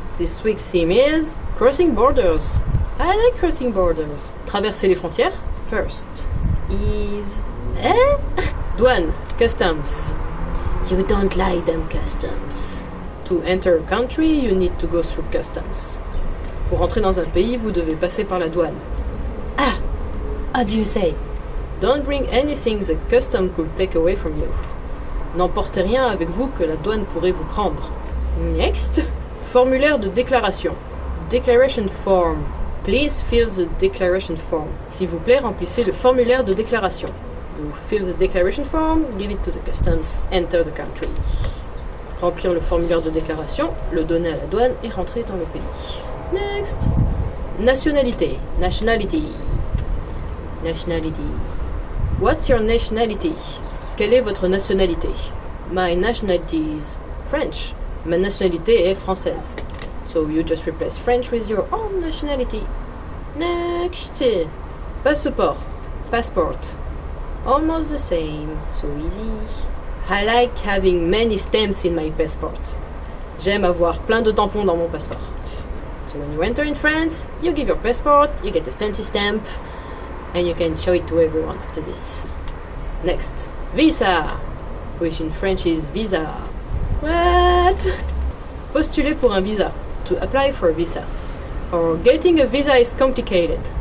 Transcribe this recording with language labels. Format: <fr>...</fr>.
<en>This week's theme is crossing borders. I like crossing borders.</en> <fr>Traverser les frontières.</fr> <en>First is douane, customs. You don't like them customs. To enter a country, you need to go through customs.</en> <fr>Pour entrer dans un pays, vous devez passer par la douane.</fr> <en>Ah, how do you say? Don't bring anything the custom could take away from you.</en> <fr>N'emportez rien avec vous que la douane pourrait vous prendre. Next, formulaire de déclaration.</fr> <en>Declaration form. Please fill the declaration form.</en> <fr>S'il vous plaît, remplissez le formulaire de déclaration.</fr> <en>You fill the declaration form, give it to the customs, enter the country.</en> <fr>Remplir le formulaire de déclaration, le donner à la douane et rentrer dans le pays.</fr> <en>Next. Nationalité. Nationality. Nationality. What's your nationality?</en> <fr>Quelle est votre nationalité?</fr> <en>My nationality is French.</en> <fr>Ma nationalité est française.</fr> <en>So you just replace French with your own nationality. Next. Passeport. Passport. Almost the same. So easy. I like having many stamps in my passport.</en> <fr>J'aime avoir plein de tampons dans mon passeport.</fr> <en>So when you enter in France, you give your passport, you get a fancy stamp, and you can show it to everyone after this. Next. Visa, which in French is visa. What?</en> <fr>Postuler pour un visa.</fr> <en>To apply for a visa. Or getting a visa is complicated.</en>